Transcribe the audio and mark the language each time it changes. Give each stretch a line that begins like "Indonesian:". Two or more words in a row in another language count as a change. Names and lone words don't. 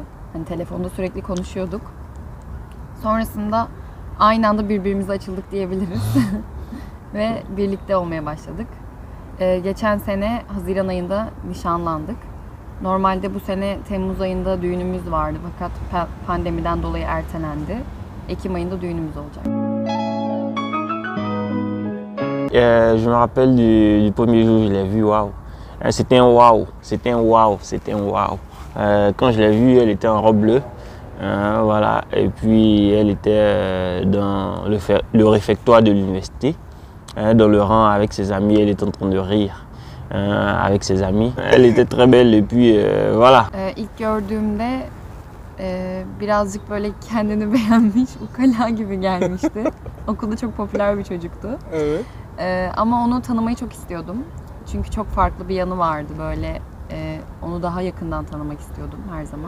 Turkish: Hani telefonda sürekli konuşuyorduk. Sonrasında aynı anda birbirimize açıldık diyebiliriz. Ve birlikte olmaya başladık. Geçen sene Haziran ayında nişanlandık. Normalde bu sene Temmuz ayında düğünümüz vardı fakat pandemiden dolayı ertelendi. Ekim ayında düğünümüz olacak.
French: Je me rappelle du premier jour où je l'ai vu, waouh. C'était un waouh, c'était un waouh, c'était un waouh. Quand je l'ai vue, elle était en robe bleue. Voilà. Et puis elle était dans le réfectoire de l'université. Dans le rang avec ses amis, elle était en train de rire avec ses amis. Elle était très belle et puis voilà.
Turkish: İlk gördüğümde birazcık böyle kendini beğenmiş, ukala gibi gelmişti. Okulda çok popüler bir çocuktu. Evet. Ama onu tanımayı çok istiyordum. Çünkü çok farklı bir yanı vardı böyle. Onu daha yakından tanımak istiyordum her zaman.